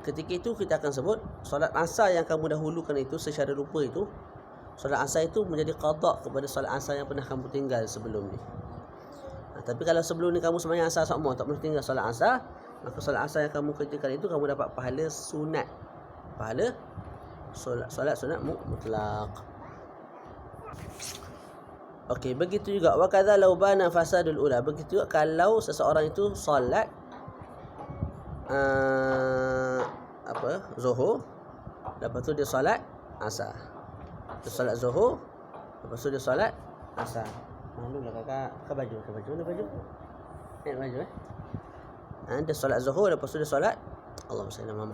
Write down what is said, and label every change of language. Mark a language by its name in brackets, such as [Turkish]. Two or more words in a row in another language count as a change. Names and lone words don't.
[Malay] ketika itu kita akan sebut solat asar yang kamu dahulukan itu secara lupa itu, solat asar itu menjadi qada kepada solat asar yang pernah kamu tinggal sebelum ni. Tapi kalau sebelum ni kamu sembahyang asar semua, tak pernah tinggal solat asar, maka solat asar yang kamu kerjakan itu kamu dapat pahala sunat. Pahala solat sunat mutlak. [Arabic] Okey, [Malay] begitu juga [Arabic] وكذا لو بان فساد الأولى. [Malay] Begitu juga kalau seseorang itu solat zuhur, lepas tu dia solat asar. Dia solat zuhur, lepas tu dia solat asar. Malulah kakak, pakai baju. Naik baju dia solat zuhur, lepas tu dia solat [Arabic] اللهم صل على محمد.